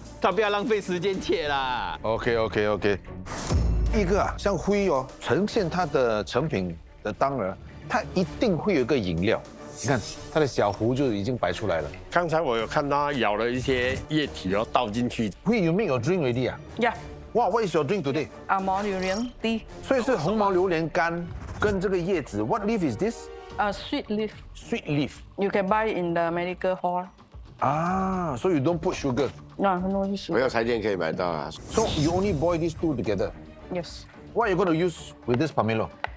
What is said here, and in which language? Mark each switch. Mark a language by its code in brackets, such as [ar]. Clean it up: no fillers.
[zh] 他不要浪费时间切啦。 [en] OK。 [zh] 一个啊，像辉哦，呈现它的成品的当儿，它一定会有一个饮料。你看它的小壶就已经摆出来了。刚才我有看到舀了一些液体哦，倒进去。 [en] 辉，you make your drink already 啊 Yeah. Wow, what is your drink today? Durian tea. [zh] 所以是红毛榴莲干跟这个叶子。 [en] What leaf is this? Sweet leaf. Sweet leaf. You can buy in the medical hall. Ah, so you don't put sugar. No sugar. [zh] 没有茶店可以买到啊。 [en] So you only boil these two together. Yes. What are you going to use with this pomelo?